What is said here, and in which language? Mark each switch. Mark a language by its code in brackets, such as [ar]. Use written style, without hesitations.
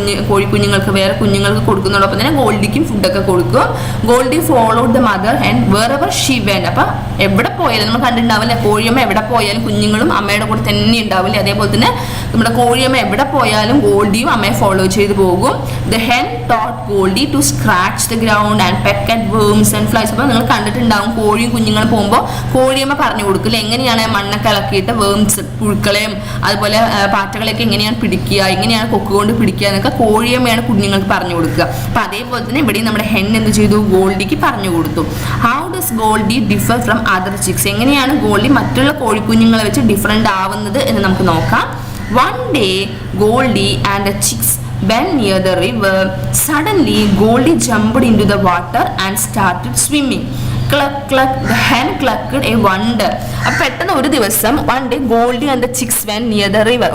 [ml] കോഴിക്കുഞ്ഞുങ്ങൾക്ക് വേറെ കുഞ്ഞുങ്ങൾക്ക് കൊടുക്കുന്നതോടൊപ്പം തന്നെ ഗോൾഡിക്കും ഫുഡൊക്കെ കൊടുക്കും. [en] Goldie followed the mother hen wherever she went. [ml] അപ്പം എവിടെ പോയാലും നമ്മൾ കണ്ടിട്ടുണ്ടാവില്ല, കോഴിയമ്മ എവിടെ പോയാലും കുഞ്ഞുങ്ങളും അമ്മയുടെ കൂടെ തന്നെ ഉണ്ടാവില്ലേ? അതേപോലെ തന്നെ നമ്മുടെ കോഴിയമ്മ എവിടെ പോയാലും ഗോൾഡിയും അമ്മയെ ഫോളോ ചെയ്ത് പോകും. [en] The hen taught Goldie to scratch the ground and peck at worms and flies. [ml] അപ്പോൾ നിങ്ങൾ കണ്ടിട്ടുണ്ടാവും, കോഴിയും കുഞ്ഞുങ്ങളും പോകുമ്പോൾ കോഴിയമ്മ പറഞ്ഞു കൊടുക്കില്ല എങ്ങനെയാണ് മണ്ണൊക്കെ ഇളക്കിയിട്ട് വേംസ്, പുഴുക്കളെയും അതുപോലെ പാറ്റകളെയൊക്കെ എങ്ങനെയാണ് പിടിക്കുക, എങ്ങനെയാണ് കൊക്ക് കൊണ്ട് പിടിക്കുക എന്നൊക്കെ കോഴിയമ്മയാണ് കുഞ്ഞുങ്ങൾക്ക് പറഞ്ഞു കൊടുക്കുക. അപ്പം അതേപോലെ തന്നെ ഇവിടെയും നമ്മുടെ ഹെൻ എന്ത് ചെയ്തു? ഗോൾഡിക്ക് പറഞ്ഞു കൊടുത്തു. [en] How does Goldie differ from other chicks? [ml] എങ്ങനെയാണ് ഗോൾഡി മറ്റുള്ള കോഴിക്കുഞ്ഞുങ്ങളെ വെച്ച് ഡിഫറെൻ്റ് ആവുന്നത് എന്ന് നമുക്ക് നോക്കാം. [en] One day, Goldie and the chicks went near the river. Suddenly, Goldie jumped into the water and started swimming. Cluck, cluck, the hen clucked a wonder. [ml] അപ്പോൾ പെട്ടെന്ന് ഒരു ദിവസം [en] one day Goldie and the chicks went near the river.